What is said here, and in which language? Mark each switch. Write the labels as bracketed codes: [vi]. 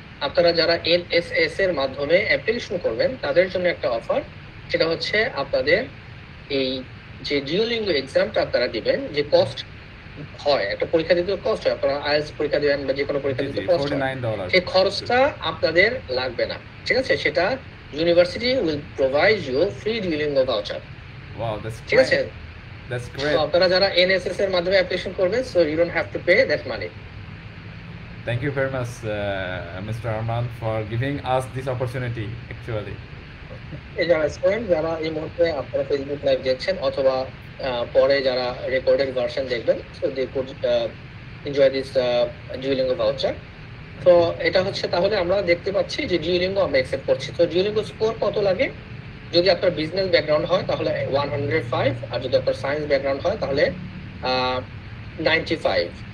[bn] আপনারা যারা এনএসএস এর মাধ্যমে অ্যাপ্লিকেশন করবেন তাদের জন্য একটা অফার, সেটা হচ্ছে আপনাদের এই যে ডিওলিঙ্গো এক্সামটা আপনারা দিবেন, যে কস্ট হয়, একটা পরীক্ষা দিতে কস্ট হয়, আপনারা আইএলটিএস পরীক্ষা দিবেন বা যে কোনো পরীক্ষা দিতে কস্ট হয়, সেই খরচটা আপনাদের লাগবে না। ঠিক আছে, সেটা [en] University will provide you free Duolingo voucher. Wow, that's [bn] ঠিক আছে, [en] That's great. [bn] আপনারা যারা এনএসএস এর মাধ্যমে অ্যাপ্লিকেশন করবেন, [en] So you don't have to pay that money. Thank you very much, Mr. Arman, for giving us this opportunity, actually. [bn] যারা student, যারা এই মুহূর্তে আপনারা ফেসবুক লাইভ দেখছেন অথবা পরে যারা রেকর্ডেড ভার্সন দেখবেন, [en] So they could enjoy this Duolingo voucher. [bn] তো এটা হচ্ছে, তাহলে আমরা দেখতে পাচ্ছি যে ডিওলিঙ্গো আমরা অ্যাকসেপ্ট করছি। তো ডিওলিঙ্গো স্কোর কত লাগে? যদি আপনার বিজনেস ব্যাকগ্রাউন্ড হয় তাহলে 105, আর যদি আপনার সায়েন্স ব্যাকগ্রাউন্ড হয় তাহলে 95।